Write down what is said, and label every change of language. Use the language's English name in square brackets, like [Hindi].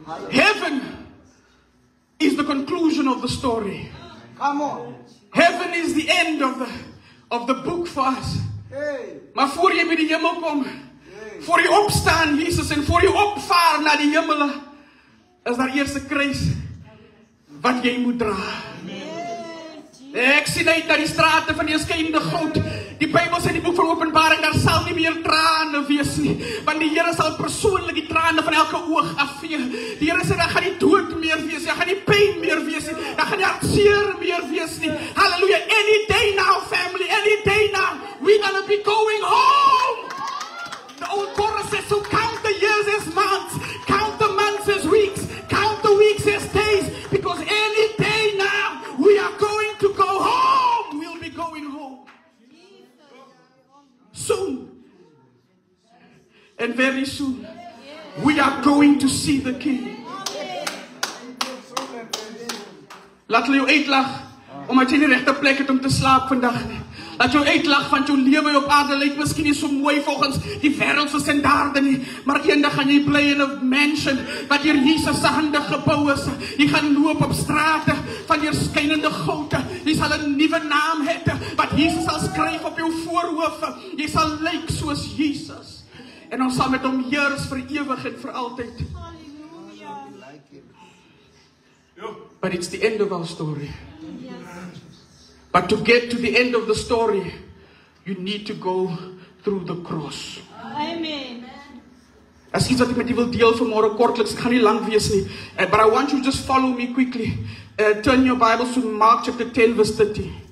[English] Heaven is the conclusion of the story. Come on. Heaven is the end of the book for us. Hey. [Afrikaans] Maar voor jy by die hemel kom, voor jy opstaan, Jesus, en voor jy opvaar na die hemel, is daar eers 'n kruis wat jy moet dra. Ek sien uit na die strate van die skynende goud. Die Bybel sê in die boek van Openbaring, daar sal nie meer trane wees nie, want die Here sal persoonlik die trane van elke oog afvee. Die Here sê, daar gaan nie dood meer wees nie, daar gaan nie pyn meer wees nie, daar gaan nie hartseer meer wees nie. [English] Hallelujah, any day now, family, any day now, we're gonna be going home. The old chorus says, so count the years as months, count the months as weeks, count the weeks as days, because any day now, we are going to go home. We'll be going home. Soon, And very soon, we are going to see the King. [Afrikaans] Laat hulle jou uitlag, omdat jy nie regte plek het om te slaap vandag nie. Laat jou uitlag van jou lewe op aarde lyk miskien nie so mooi volgens die wêreld se standaarde nie, maar eendag gaan jy bly in 'n mansion wat deur Jesus se hande gebou is. Jy gaan loop op strate van deurskynende goud. Jy sal 'n nuwe naam hê wat Jesus sal skryf op jou voorhoof. Jy sal lyk soos Jesus. En ons sal met hom heers vir ewig en vir altyd. [English] But it's the end of our story. But to get to the end of the story, you need to go through the cross. Amen. [Afrikaans] As iets wat ek met julle wil deel vanmôre kortliks, ek gaan nie lank wees nie. [English] But I want you to just follow me quickly. Turn your Bibles to Mark chapter 10 verse 30.